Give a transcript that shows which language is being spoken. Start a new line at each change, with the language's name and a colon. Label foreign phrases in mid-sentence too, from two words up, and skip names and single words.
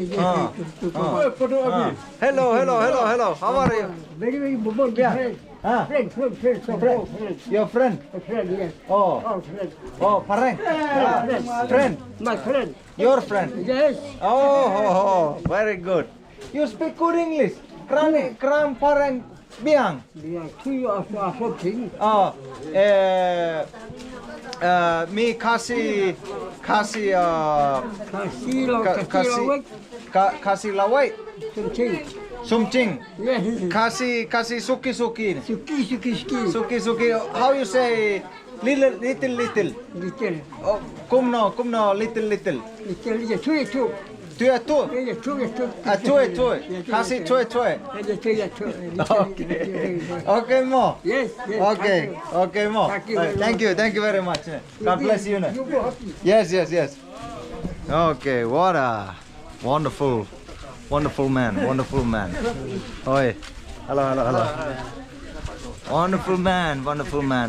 English: Hello. How are you? Very good. Yeah. Friend. Your friend? A friend, yes. Oh, Friend. pareng. Friend. My friend. Your friend. Yes. Oh, very good. You speak good English.
Khasi: Kram pareng biang.
English: Yeah, two of something. Oh, me Khasi Khasi
Khasi: lawai.
English: something. Sumching. Yes.
Khasi: Khasi suki. Suki.
English: How you say little? Little. Oh, kumno little. Little. Two.
Khasi: Tu. Tue. Khasi tue.
English: Okay, mo. Yes. Okay, mo. Thank you very much. God bless you. Yes. Okay, what a wonderful man. Oi. Hello. Wonderful man.